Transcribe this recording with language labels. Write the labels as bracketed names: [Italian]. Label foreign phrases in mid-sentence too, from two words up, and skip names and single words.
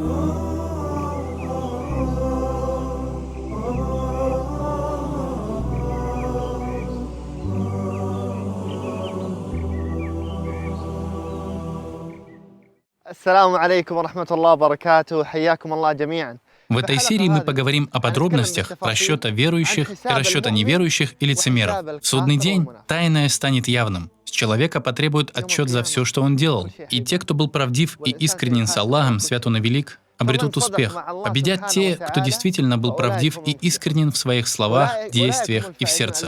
[Arabic] السلام عليكم ورحمة الله وبركاته. حياكم الله جميعا. [Russian] В этой серии мы поговорим о подробностях расчета верующих и расчета неверующих и лицемеров. В судный день тайное станет явным. С человека потребуют отчет за все, что он делал. И те, кто был правдив и искренен с Аллахом, свят Он и велик, обретут успех. Победят те, кто действительно был правдив и искренен в своих словах, действиях и в сердце.